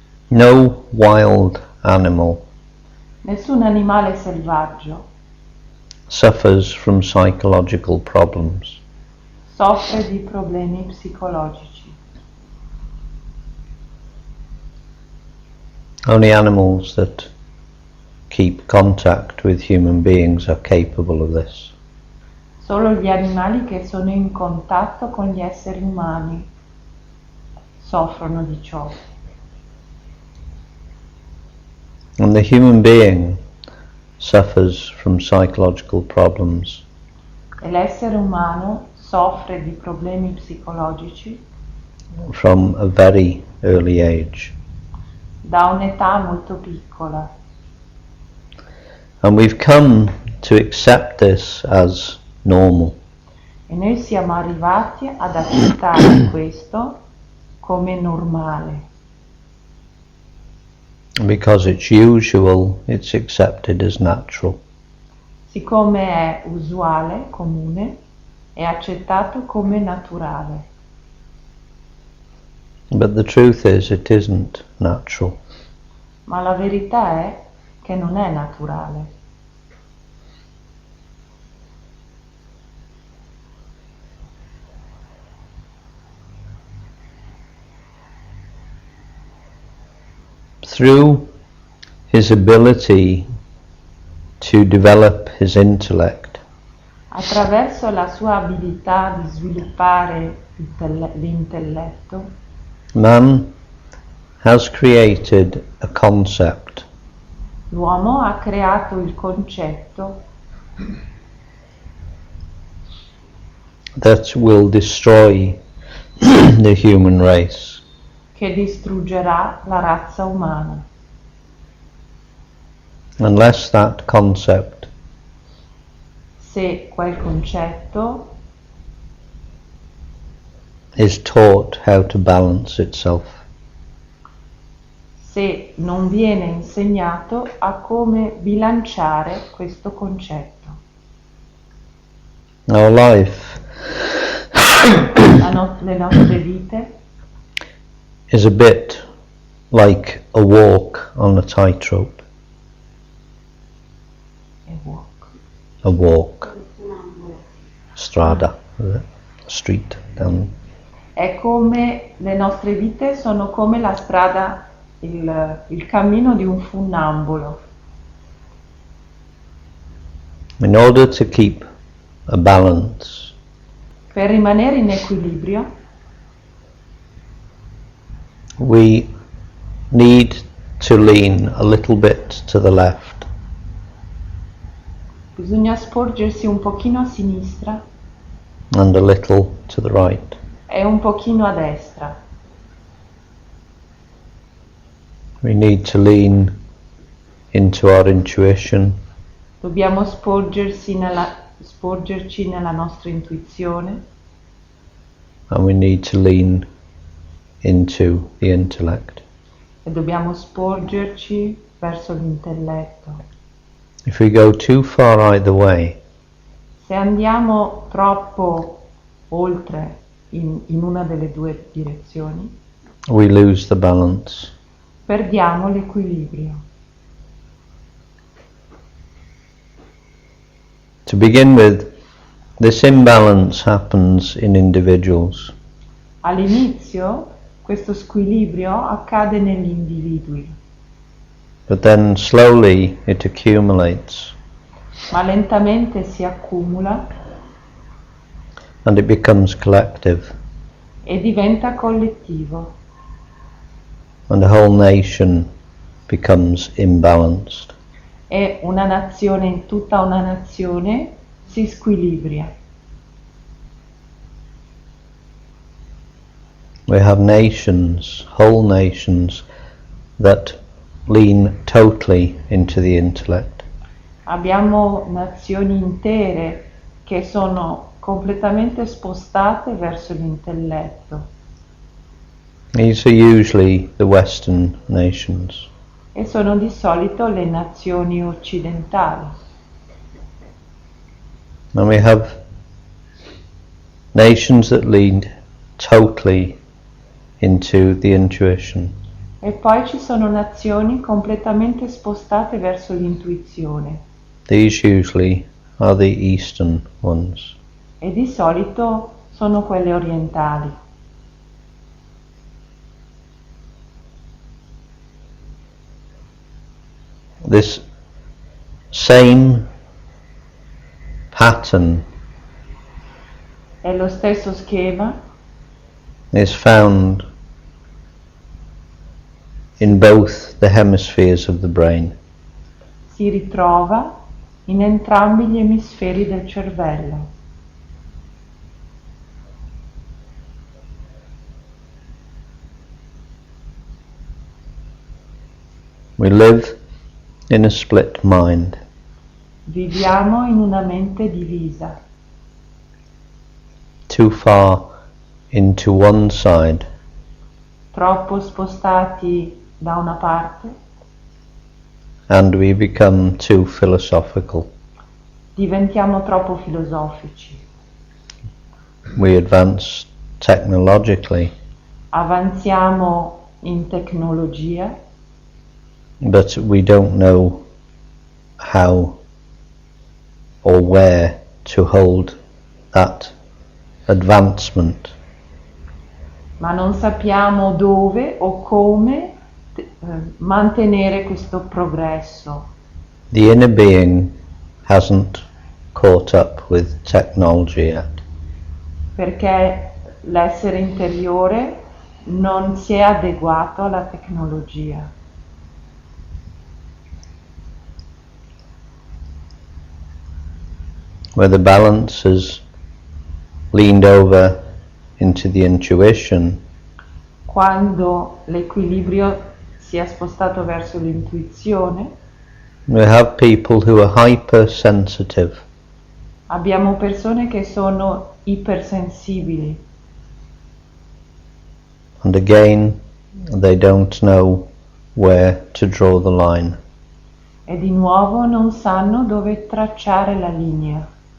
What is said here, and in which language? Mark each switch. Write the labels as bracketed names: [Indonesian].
[English] No wild animal [Italian] Nessun animale selvaggio [English] suffers from psychological problems. [Italian] soffre di problemi psicologici. [English] Only animals that keep contact with human beings are capable of this. [Italian] Solo gli animali che sono in contatto con gli esseri umani soffrono di ciò. [English] And the human being suffers from psychological problems [Italian] E l'essere umano soffre di problemi psicologici [English] from a very early age. [Italian] da un'età molto piccola. [English] And we've come to accept this as normal. [Italian] E noi siamo arrivati ad accettare questo come normale. [English] Because it's usual, it's accepted as natural. [Italian] Siccome è usuale, comune, è accettato come naturale. [English] But the truth is, it isn't natural. [Italian] Ma la verità è che non è naturale. [English] Through his ability to develop his intellect, [Italian] Attraverso la sua abilità di sviluppare l'intelletto, [English] man has created a concept [Italian] l'uomo ha creato il concetto [English] that will destroy the human race. [Italian] che distruggerà la razza umana. [English] Unless that concept [Italian] Se quel concetto [English] is taught how to balance itself. [Italian] se non viene insegnato a come bilanciare questo concetto. [English] Our life [Italian] Le nostre vite [English] is a bit like a walk on a tightrope. A walk. [Italian] Strada, [English] street, down. [Italian] è come le nostre vite sono come la strada, il cammino di un funnambolo. [English] In order to keep a balance, [Italian] Per rimanere in equilibrio [English] we need to lean a little bit to the left [Italian] bisogna sporgersi un pochino a sinistra [English] and a little to the right. [Italian] e un pochino a destra. [English] We need to lean into our intuition [Italian] Dobbiamo sporgerci nella nostra intuizione [English] and we need to lean into the intellect. [Italian] e dobbiamo sporgerci verso l'intelletto. [English] If we go too far either way, [Italian] Se andiamo troppo oltre in una delle due direzioni, [English] we lose the balance. [Italian] perdiamo l'equilibrio. [English] To begin with, this imbalance happens in individuals. [Italian] All'inizio questo squilibrio accade negli individui, [English] But then slowly it accumulates [Italian] ma lentamente si accumula [English] and it becomes collective, [Italian] e diventa collettivo [English] and the whole nation becomes imbalanced. [Italian] e una nazione, tutta una nazione si squilibria. [English] We have nations, whole nations, that lean totally into the intellect. [Italian] Abbiamo nazioni intere che sono completamente spostate verso l'intelletto [English] These are usually the Western nations. [Italian] e sono di solito le nazioni occidentali. [English] And we have nations that lean totally into the intuition. [Italian] E poi ci sono nazioni completamente spostate verso l'intuizione [English] These usually are the Eastern ones. [Italian] e di solito sono quelle orientali. [English] This same pattern [Italian] È lo stesso schema [English] is found in both the hemispheres of the brain. [Italian] si ritrova in entrambi gli emisferi del cervello. [English] We live in a split mind. [Italian] Viviamo in una mente divisa, [English] Too far into one side [Italian] troppo spostati da una parte, [English] and we become too philosophical. [Italian] diventiamo troppo filosofici, [English] We advance technologically, [Italian] avanziamo in tecnologia, [English] but we don't know how or where to hold that advancement. [Italian] ma non sappiamo dove o come mantenere questo progresso. [English] The inner being hasn't caught up with technology yet. [Italian] Perché l'essere interiore non si è adeguato alla tecnologia. [English] Where the balance has leaned over into the intuition, [Italian] Quando l'equilibrio si è spostato verso l'intuizione, [English] we have people who are hypersensitive. [Italian] abbiamo persone che sono ipersensibili [English] And again, they don't know where to draw the line. [Italian] e di nuovo non sanno dove tracciare la linea.